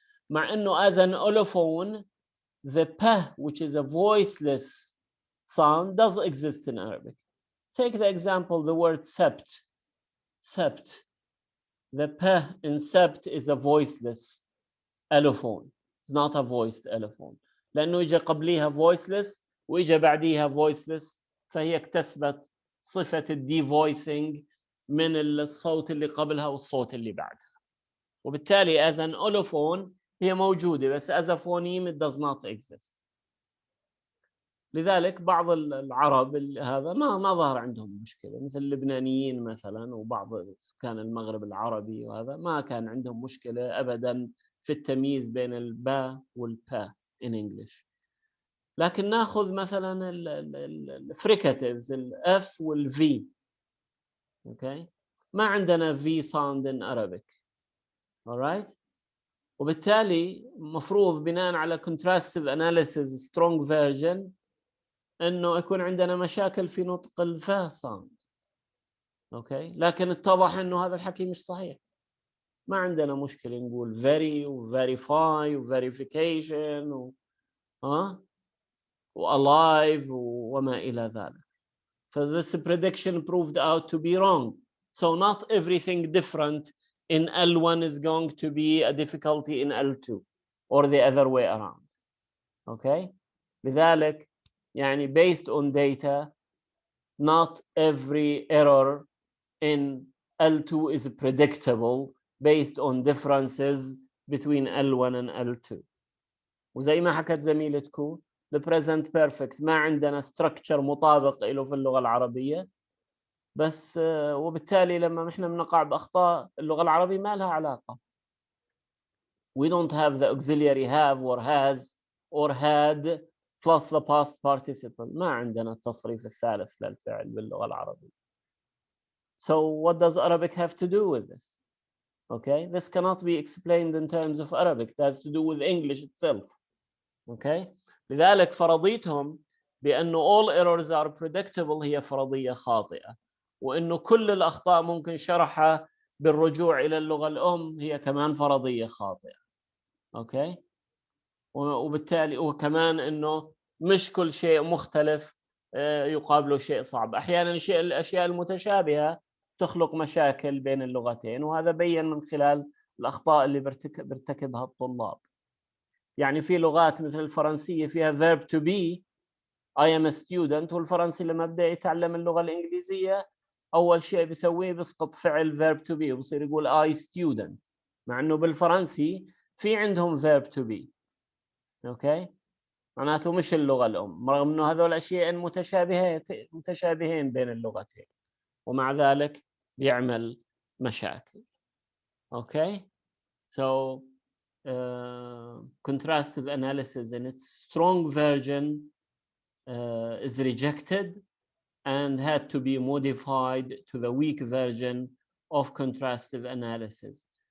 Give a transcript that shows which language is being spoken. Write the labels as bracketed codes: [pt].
[ar] مع إنه [en] as an allophone the P, which is a voiceless sound, does exist in Arabic. Take the example, the word sept. Sept. The P in sept is a voiceless allophone. It's not a voiced allophone. [ar] لأنه إجا قبليها voiceless وإجا بعديها voiceless، فهي اكتسبت صفة الدي-voicing من الصوت اللي قبلها والصوت اللي بعدها. وبالتالي [en] as an allophone [ar] هي موجودة، بس [en] as a phoneme it does not exist. [ar] لذلك بعض العرب هذا ما ظهر عندهم مشكلة، مثل اللبنانيين مثلا وبعض سكان المغرب العربي، وهذا ما كان عندهم مشكلة أبدا في التمييز بين الباء والبا [en] in English. [ar] لكن ناخذ مثلا الفريكاتيفز الF والV. اوكي؟ ما عندنا [en] V sound in Arabic. [ar] alright؟ وبالتالي مفروض بناء على contrastive analysis strong version انه يكون عندنا مشاكل في نطق الفا sound. اوكي؟ لكن اتضح انه هذا الحكي مش صحيح. ما عندنا مشكلة نقول very و verify و verification و alive وما إلى ذلك. [en] So this prediction proved out to be wrong. So not everything different in L1 is going to be a difficulty in L2 or the other way around. Okay? [ar] لذلك يعني [en] based on data, not every error in L2 is predictable based on differences between L1 and L2. [ar] وزي ما حكت زميلتكم the present perfect ما عندنا structure مطابق له في اللغة العربية، بس وبالتالي لما احنا بنقع بأخطاء اللغة العربية ما لها علاقة. [en] We don't have the auxiliary have or has or had plus the past participle. [ar] ما عندنا التصريف الثالث للفعل باللغة العربية. [en] So what does Arabic have to do with this? Okay, this cannot be explained in terms of Arabic. It has to do with English itself. [ar] Okay, لذلك فرضيتهم بأنه [en] all errors are predictable [ar] هي فرضية خاطئة، وأنه كل الأخطاء ممكن شرحها بالرجوع إلى اللغة الأم هي كمان فرضية خاطئة. Okay، وبالتالي وكمان أنه مش كل شيء مختلف يقابله شيء صعب. أحيانا الأشياء المتشابهة تخلق مشاكل بين اللغتين، وهذا بين من خلال الأخطاء اللي بيرتكبها الطلاب. يعني في لغات مثل الفرنسية فيها verb to be [en] I am a student، [ar] والفرنسي لما بدأ يتعلم اللغة الإنجليزية أول شيء بيسويه بيسقط فعل verb to be وبصير يقول [en] I student، [ar] مع إنه بالفرنسي في عندهم verb to be. أوكي، معناته مش اللغة الأم، رغم إنه هذول أشياء متشابهين بين اللغتين، ومع ذلك بيعمل مشاكل. [en] Okay, so contrastive analysis in its strong version is rejected and had to be modified to the weak version of contrastive analysis.